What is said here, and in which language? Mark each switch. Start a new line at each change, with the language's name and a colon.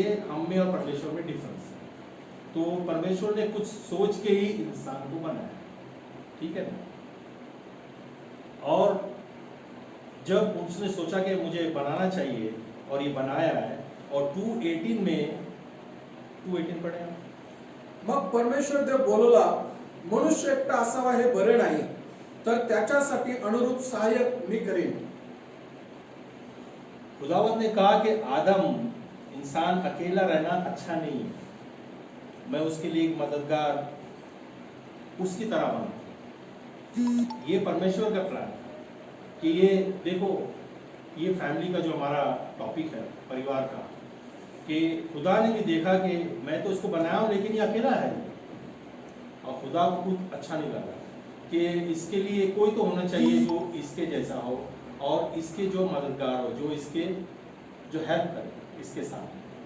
Hindi: ये हम में और परमेश्वर में डिफरेंस है। तो परमेश्वर ने कुछ सोच के ही इंसान को बनाया, ठीक है ना। और जब उसने सोचा कि मुझे बनाना चाहिए और ये बनाया है, और 2:18 में 2:18 पढ़े हम।
Marathi: मग परमेश्वर देव बोलला, मनुष्य एकटा असावा हे बरे नाही, तर त्याच्यासाठी अनुरूप सहाय्यक मी करेन।
Hindi: खुदावंद ने कहा कि आदम, इंसान अकेला रहना अच्छा नहीं है, मैं उसके लिए एक मददगार उसकी तरह बना। ये परमेश्वर का प्लान है कि ये देखो, ये फैमिली का जो हमारा टॉपिक है, परिवार का, कि खुदा ने भी देखा कि मैं तो इसको बनाया हूँ लेकिन ये अकेला है, और खुदा को कुछ अच्छा नहीं लगा कि इसके लिए कोई तो होना चाहिए जो इसके जैसा हो और इसके जो मददगार हो, जो इसके जो हेल्प करे इसके साथ।